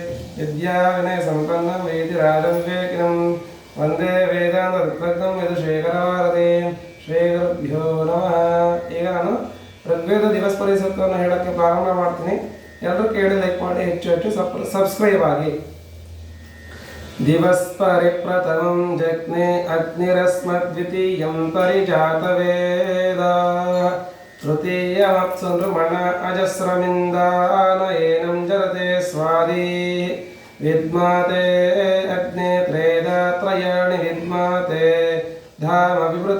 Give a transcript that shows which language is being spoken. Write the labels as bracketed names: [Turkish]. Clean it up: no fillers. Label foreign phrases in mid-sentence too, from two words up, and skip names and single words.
[Sanskrit] ವಿದ್ಯಾವಿನಯ ಸಂಪನ್ನಂ ವೇದಿರಾಜಂ ವಿವೇಕಿನಂ ವಂದೇ ವೇದಾಂತ ತತ್ವಜ್ಞಂ ಯದುಶೇಖರವಾರದೆ. ಶ್ರೀ ಗುರುಭ್ಯೋ ನಮಃ. [Kannada] ಈಗ ನಾನು ಋಗ್ವೇದ ದಿವಸ ಪರಿಸೂಕ್ತವನ್ನು ಹೇಳೋಕ್ಕೆ ಪ್ರಾರಂಭ ಮಾಡ್ತೀನಿ. ಎಲ್ಲರೂ ಕೇಳಿ ಲೈಕ್ ಮಾಡಿ, ಹೆಚ್ಚು ಸಬ್ಸ್ಕ್ರೈಬ್ ಆಗಿ. [Sanskrit] ದಿವಸ್ ಪರಿಪ್ರಥಮಂ ಜಗ್ನೆ ಅಗ್ನಿರಸ್ಮದ್ವಿತೀಯಂ ಪರಿಜಾತವೇದ ತೃತೀಯಮಪ್ಸು ನೃಮಣ ಅಜಸ್ರಮಿಂದಾನಯೇನಂ ಜರತೆ ಸ್ವಾದಿ ವಿದ್ಮಾತೆ ಅಗ್ನೇ ತ್ರೇದಾತ್ರಯಾಣಿ ವಿದ್ಮಾತೆ ಧಾಮ ವಿವೃತ